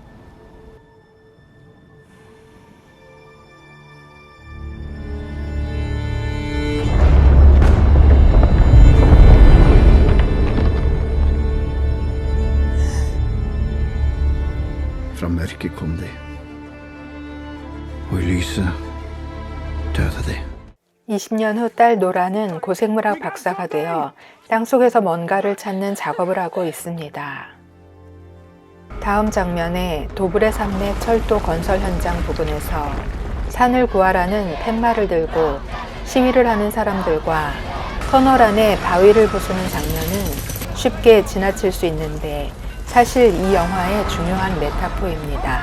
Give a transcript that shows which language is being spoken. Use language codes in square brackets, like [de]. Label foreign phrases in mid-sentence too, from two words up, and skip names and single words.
[no] Fra mørket kom de, og i lyset døde de. [ko] 20년 후 딸 노라는 고생물학 박사가 되어 땅속에서 뭔가를 찾는 작업을 하고 있습니다. 다음 장면에 도브레 산맥 철도 건설 현장 부근에서 산을 구하라는 팻말을 들고 시위를 하는 사람들과 터널 안에 바위를 부수는 장면은 쉽게 지나칠 수 있는데 사실 이 영화의 중요한 메타포입니다.